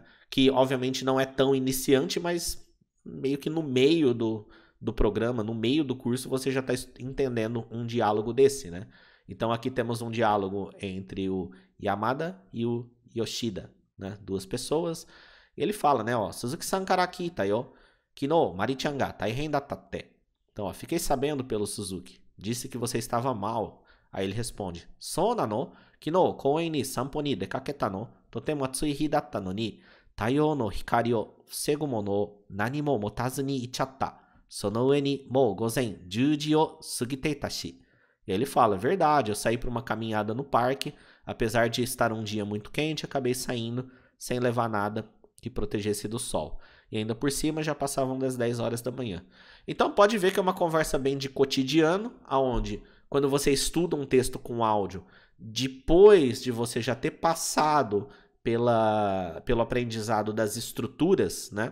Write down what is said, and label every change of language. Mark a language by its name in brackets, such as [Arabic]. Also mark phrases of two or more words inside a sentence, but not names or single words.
[Portuguese] Que obviamente não é tão iniciante, mas meio que no meio do programa, no meio do curso, você já está entendendo um diálogo desse, né? Então aqui temos um diálogo entre o Yamada e o Yoshida, né? 2 pessoas. E ele fala, né? [Japanese] 鈴木さんからきたよ。昨日、まりちゃんが大変だったって. [Portuguese] Então, fiquei sabendo pelo Suzuki. Disse que você estava mal. Aí ele responde, [Japanese] そうなの? 昨日、公園に散歩に出かけたの. とても暑い日だったのに. 太陽の光を防ぐものを何も持たずに行っちゃった. その上にもう午前10時を過ぎていたし. [Portuguese] E ele fala, é verdade, eu saí para uma caminhada no parque. Apesar de estar um dia muito quente, acabei saindo sem levar nada que protegesse do sol. E ainda por cima já passavam das 10 horas da manhã. Então pode ver que é uma conversa bem de cotidiano, aonde quando você estuda um texto com áudio, depois de você já ter passado pelo aprendizado das estruturas, né?